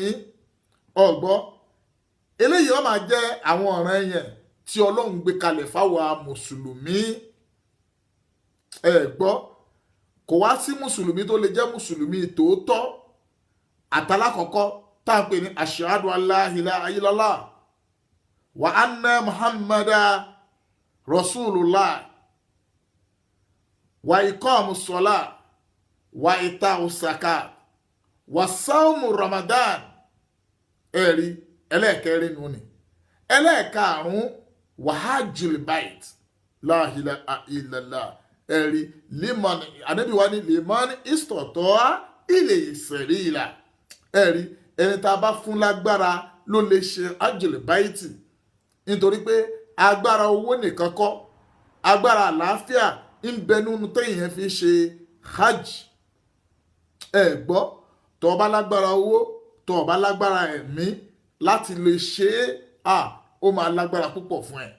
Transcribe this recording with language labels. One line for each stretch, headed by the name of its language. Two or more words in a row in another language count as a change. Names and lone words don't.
Yoruba: ọ̀gbọ́ eléyìí ó máa jẹ́ àwọn ọ̀ràn yẹn tí ọlọ́run gbé kalẹ̀ fáwọn mùsùlùmí. gbọ́ kò wá sí mùsùlùmí tó lè jẹ́ mùsùlùmí tòótọ́ àtàlákọ̀ọ́kọ́ tá à ń pè ní
Arabic: أشهد أن لا إله إلا الله وأن محمدا رسول الله وإقام الصلاة وإيتاء الزكاة وصوم رمضان.
Yoruba: ẹ̀rí ẹlẹ́ẹ̀kẹrin nù ni. ẹlẹ́ẹ̀karùn-ún
Arabic: وحج البيت، لا إله إلا الله.
Yoruba: ẹ̀rí liman, ànábì wa ní
Arabic: لمن استطاع إليه سبيلا.
Yoruba: ẹ̀rí ẹni tá a bá fún lágbára ló lè ṣe
Arabic: حج البيت,
Yoruba: nítorí pé agbára owó nìkan kọ́, agbára àlàáfíà ń bẹ nínú téèyàn fi ṣe hajj. gbọ́ tó o bá lágbára owó, tó o bá lágbára ẹ̀mí láti lè ṣe é, ó máa lágbára púpọ̀ fún ẹ.